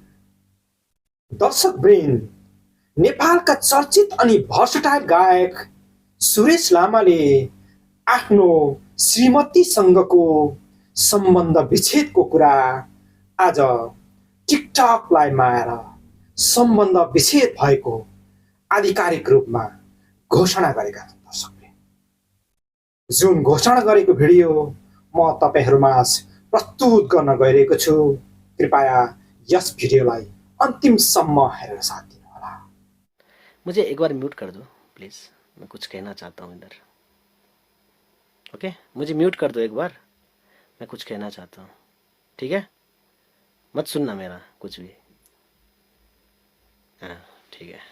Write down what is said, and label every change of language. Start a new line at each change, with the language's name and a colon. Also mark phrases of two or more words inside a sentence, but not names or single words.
Nepali: दर्शकवृन्द, नेपालका चर्चित अनि भर्सटाइल गायक सुरेश लामाले आफ्नो श्रीमतीसँगको सम्बन्ध विच्छेदको कुरा आज टिकटक लाइभमा आएर सम्बन्ध विच्छेद भएको आधिकारिक रूपमा घोषणा गरेका छन्। दर्शकले जुन घोषणा गरेको भिडियो म तपाईहरूमाझ प्रस्तुत गर्न गइरहेको छु, कृपया यस भिडियोलाई अन्तिमसम्म हेरेर साथ दिनुहोला।
Hindi: मुझे एक बार म्यूट कर दो प्लीज़, मैं कुछ कहना चाहता हूँ इधर। ओके, मुझे म्यूट कर दो एक बार, मैं कुछ कहना चाहता हूँ। ठीक है, मत सुनना मेरा कुछ भी। हाँ ठीक है।